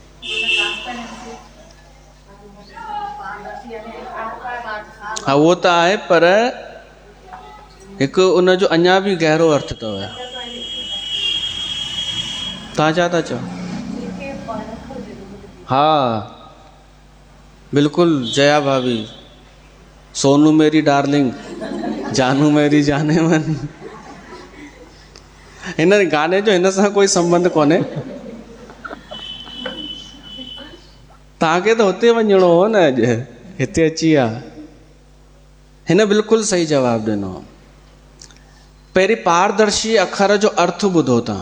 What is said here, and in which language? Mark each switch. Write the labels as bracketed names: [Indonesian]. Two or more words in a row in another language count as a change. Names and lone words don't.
[Sindhi] हा, उहो त आहे, पर हिकु उनजो अञा बि गहरो अर्थ अथव। तव्हां छा था चओ? हा बिल्कुलु, [Hindi] जया भाभी, सोनू मेरी डार्लिंग, जानू मेरी जाने मन। [Sindhi] हिन गाने जो हिन सां कोई संबंध कोन्हे। तव्हांखे त हुते वञिणो हो न, अॼु हिते अची विया। हिन बिल्कुलु सही जवाबु ॾिनो। पहिरीं पारदर्शी अखर जो अर्थ ॿुधो तव्हां।